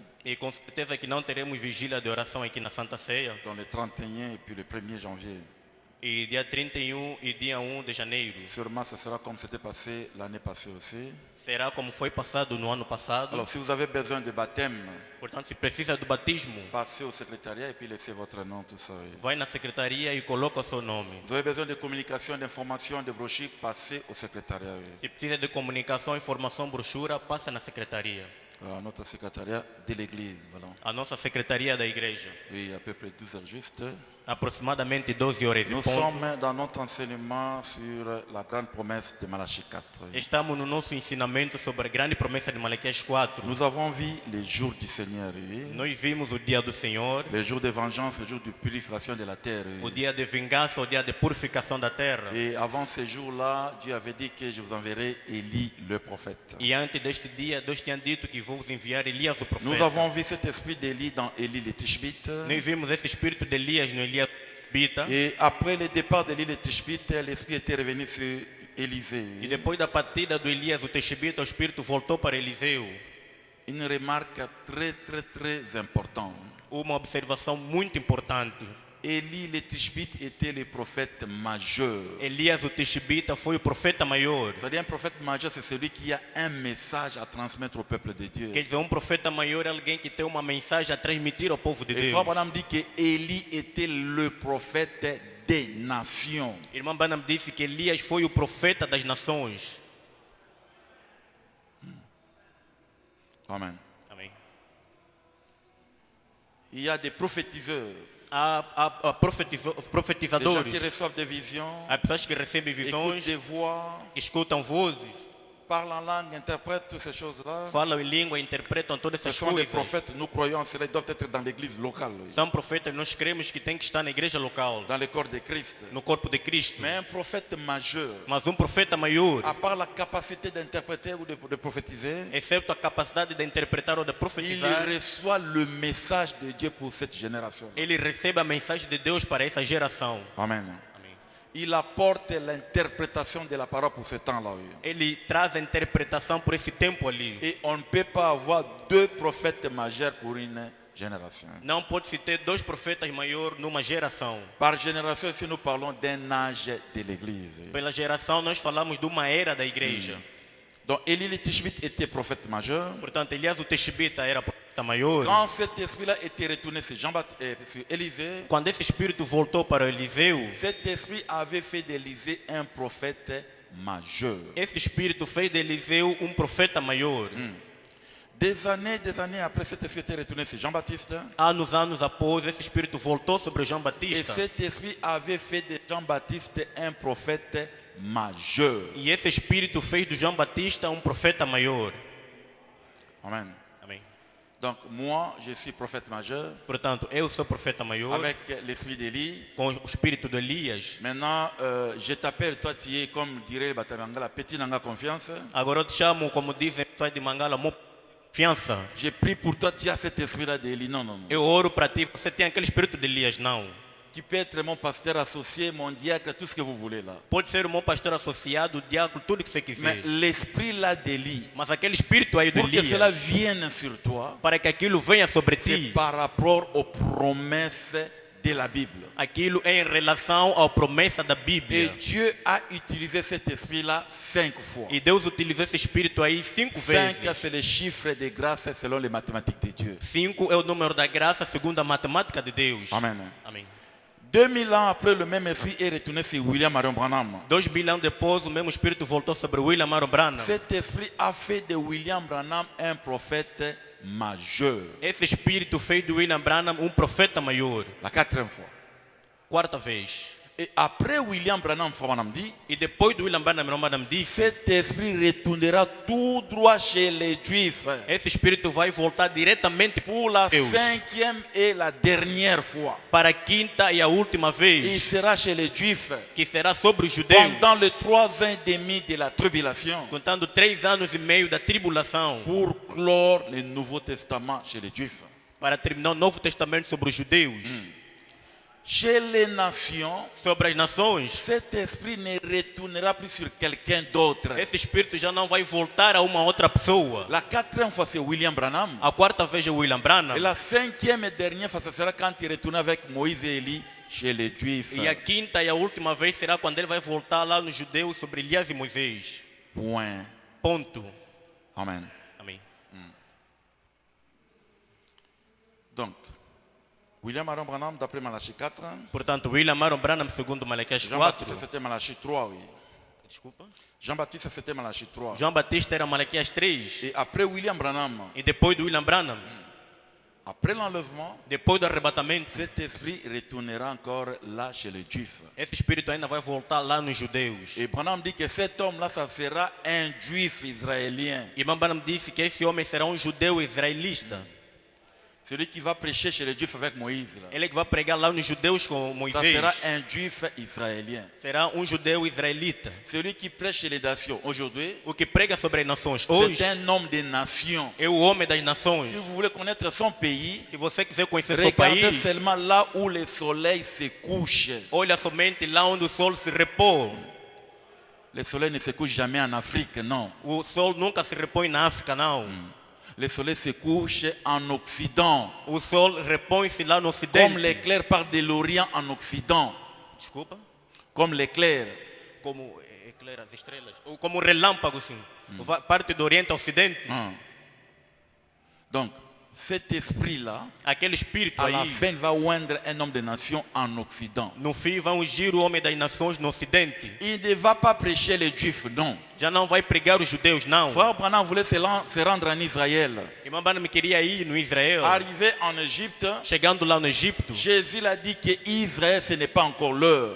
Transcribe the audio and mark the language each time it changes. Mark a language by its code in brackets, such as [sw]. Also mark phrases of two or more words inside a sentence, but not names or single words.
[pt] E com certeza que não teremos vigília de oração aqui na Santa Ceia. [fr] dans le 31 et puis le 1er janvier. [pt] E dia 31 e dia 1 de janeiro. [fr] Sûrement, ce sera comme c'était passé l'année passée aussi. [pt] Será como foi passado no ano passado. [fr] Alors, si vous avez besoin de baptême, [pt] Portanto, se precisa do batismo, [fr] passez au secrétariat et puis laissez votre nom, tout ça. [pt] vai na secretaria e coloca o seu nome. [fr] Vous avez besoin de communication, d'information, de brochures, passez au secrétariat. [pt] Se precisa de comunicação, informação, brochura, passa na secretaria. [fr] À notre secrétariat de l'église. Voilà. [pt] A nossa secretaria da igreja. [fr] Oui, à peu près 12 heures juste. [pt] Aproximadamente 12 horas e [fr] Nous [pt] ponto. [fr] sommes dans notre enseignement sur la grande promesse de Malachie 4. [pt] Estamos no nosso ensinamento sobre a grande promessa de Malaquias 4. [fr] Nous avons vu les jours du Seigneur, oui. [pt] Nós vimos o dia do Senhor, [fr] Les jours de vengeance, les jours de purification de la terre. [pt] o [fr] Oui. [pt] dia de vingança, o dia de purificação da terra. [fr] Et avant ces jours-là, Dieu avait dit que je vous enverrai Élie le prophète. [pt] E antes deste dia, Deus tinha dito que vou vos enviar Elias o [fr] Nous [pt] profeta. [fr] avons vu cet esprit d'Élie dans Élie le Tishbite. [pt] Nós vimos esse espírito de Elias no Elias Bita. [fr] Et après le départ d'Élie le Tishbite, l'esprit était revenu sur Élisée. [pt] E depois da partida do Elias, o Teixebita, o espírito voltou para Eliseu. [fr] Une remarque très très très importante. [pt] Uma observação muito importante. [fr] Élie le Tishbite était le prophète majeur. [pt] Elias, o Teixebita, foi o profeta maior. [fr] C'est-à-dire un prophète majeur, c'est celui qui a un message à transmettre au peuple de Dieu. [pt] Quer dizer, profeta maior é alguém que tem uma mensagem a transmitir ao povo de [fr] Et [pt] Deus. [fr] Frère Branham dit que Élie était le prophète des nations. [pt] Irmão Branham disse que Elias foi o profeta das nações. [fr] Amen. [pt] Amém. [fr] Il y a des prophétiseurs, [pt] Há [fr] des gens [pt] profetizadores, [fr] qui reçoivent des visions, [pt] há pessoas que recebem [fr] écoutent [pt] visões, [fr] des voix, [pt] que escutam vozes, [fr] parlent en langue, interprètent toutes ces choses-là. [pt] falam em língua, interpretam todas [fr] Ce [pt] essas [fr] sont des [pt] coisas. [fr] prophètes, nous croyons en cela, ils doivent être dans l'église locale, [pt] São profetas, nós cremos que tem que estar na igreja local, [fr] dans le corps de Christ. [pt] no corpo de Cristo. [fr] Mais un prophète majeur, [pt] Mas profeta maior, [fr] à part la capacité d'interpréter ou de prophétiser, [pt] excepto a capacidade de interpretar ou de [fr] il [pt] profetizar, [fr] reçoit le message de Dieu pour cette génération. [pt] ele recebe a mensagem de Deus para essa geração. [fr] Amen. [pt] Amém. [fr] Il apporte l'interprétation de la parole pour ce temps-là. [pt] Ele traz a interpretação por esse tempo ali. [fr] Et on ne peut pas avoir deux prophètes majeurs pour une génération. [pt] Não pode se ter dois profetas maiores numa geração. [fr] Par génération, ici nous parlons d'un âge de l'église. [pt] Pela geração, nós falamos de uma era da igreja. [fr] Donc Élie le Tishbite était prophète majeur. [pt] Portanto, Elias o Teixebita era profeta maior. [fr] Quand cet esprit-là était retourné sur sur Élisée, [pt] Quando esse espírito voltou para Eliseu, [fr] cet esprit avait fait d'Élisée un prophète majeur. [pt] esse espírito fez de Eliseu profeta maior. [fr] Des années après, cet esprit était retourné sur Jean-Baptiste. [pt] Anos após, esse espírito voltou sobre João [fr] Et [pt] Batista. [fr] cet esprit avait fait de Jean-Baptiste un prophète majeur. [pt] E esse espírito fez de João Batista profeta maior. [fr] Amen. [pt] Amém. [fr] Donc moi, je suis prophète majeur [pt] Portanto, eu sou profeta maior [fr] avec l'esprit d'Élie. [pt] com o espírito de Elias. [fr] Maintenant, je t'appelle, toi tu es comme dirait Batamangala, petit nanga confiance. [pt] Agora eu te chamo, como dizem pessoas de Mangala, mo confiança. [fr] J'ai pris pour toi, tu as cet esprit-là d'Élie. Non, non, non. [pt] Eu oro para ti, você tem aquele espírito de Elias? Não. [fr] Tu peux être mon pasteur associé, mon diacre, tout ce que vous voulez là. [pt] Pode ser o meu pastor associado, o diácono, tudo que você [fr] Mais [pt] quiser. [fr] l'esprit-là d'Élie, [pt] Mas aquele espírito aí do [fr] pour que cela [pt] Elias, [fr] vienne sur toi, [pt] para que aquilo venha sobre [fr] c'est [pt] ti, [fr] par rapport aux promesses de la Bible. [pt] aquilo é em relação à promessa da [fr] Et [pt] Bíblia. [fr] Dieu a utilisé cet esprit-là 5 fois. [pt] E Deus utilizou esse espírito aí 5 [fr] 5, [pt] vezes. [fr] c'est le chiffre de grâce selon les mathématiques de Dieu. [pt] 5 é o número da graça segundo a matemática de Deus. [fr] Amen. [pt] Amém. [fr] 2000 ans après, le même esprit est retourné sur William Marion Branham. [pt] 2000 anos depois, o mesmo espírito voltou sobre William Marion Branham. [fr] Cet esprit a fait de William Branham un prophète majeur. [pt] Esse espírito fez de William Branham profeta maior. [fr] La 4e fois. [pt] Quarta vez. [fr] Et après William Branham dit, [pt] E depois do William Branham disse, [fr] cet esprit retournera tout droit chez les Juifs [pt] esse espírito vai voltar diretamente [fr] pour la [pt] Deus. [fr] 5e et la dernière fois. [pt] Para a quinta e a última [fr] Il [pt] vez, [fr] sera chez les Juifs [pt] que será sobre os judeus, [fr] pendant les 3 ans et demi de la tribulation [pt] contando 3 anos e meio da tribulação, [fr] pour clore le Nouveau Testament chez les Juifs. [pt] para terminar o Novo Testamento sobre os judeus. [fr] Chez les nations, [pt] Sobre as nações, [fr] cet esprit ne retournera plus sur quelqu'un d'autre. [pt] esse espírito já não vai voltar a uma outra pessoa. [fr] La 4e fois, c'est William Branham. [pt] A quarta vez é William Branham. [fr] Et la 5e et dernière fois, ce sera quand il retourne avec Moïse et Élie chez les Juifs. [pt] E a quinta e a última vez será quando ele vai voltar lá nos judeus sobre Elias e Moisés. [fr] Point. [pt] Ponto. [fr] Amen. [pt] Amém. [fr] Donc, William Aaron Branham, d'après Malachie 4, [pt] Portanto, William Aaron Branham, segundo Malaquias 4. [fr] Jean-Baptiste, c'était Malachie 3, oui. [pt] Desculpa. [fr] Jean-Baptiste, c'était Malachie 3. [pt] João Batista era Malaquias 3. [fr] Et après William Branham, [pt] E depois do William Branham, [fr] après l'enlèvement, [pt] depois do arrebatamento, [fr] cet esprit retournera encore là chez les Juifs. [pt] esse espírito ainda vai voltar lá nos judeus. [fr] Et Branham dit que cet homme-là, ça sera un juif israélien. [pt] E irmão Branham disse que esse homem será judeu israelita. [fr] Celui qui va prêcher chez les Juifs avec Moïse. Là. [pt] Ele que vai pregar lá nos judeus com [fr] Ça [pt] Moisés. [fr] sera un juif israélien. [pt] Será judeu israelita. [fr] Celui qui prêche chez les nations aujourd'hui, [pt] O que prega sobre as nações hoje [fr] c'est un homme des nations. [pt] é o homem das nações. [fr] Si vous voulez connaître son pays, [pt] Se você quiser conhecer seu [fr] regardez [pt] país, [fr] seulement là où le soleil se couche. [pt] olha somente lá onde o sol se repõe. [fr] Le soleil ne se couche jamais en Afrique, non. [pt] O sol nunca se repõe na África, não. [fr] Le soleil se couche en Occident. [pt] O sol repõe-se lá no [fr] Comme [pt] Ocidente. [fr] l'éclair part de l'Orient en Occident. [pt] Desculpa. [fr] Comme l'éclair. [pt] Como eclaira as estrelas. Ou como relâmpago, sim. Parte do Oriente ao Ocidente. [fr] Donc, cet esprit-là, [pt] Aquele espírito [fr] à la [pt] aí, [fr] fin, va oindre un homme des nations en Occident. [pt] no fim, vai ungir o homem das nações no Ocidente. [fr] Il ne va pas prêcher les Juifs, non. [pt] Já não vai pregar os judeus, não. [fr] Frère Branham voulait se rendre en Israël. [pt] Irmão Branham queria ir no Israel. [fr] Arrivé en Égypte, [pt] Chegando lá no Egito, [fr] Jésus a dit que Israël, ce n'est pas encore l'heure.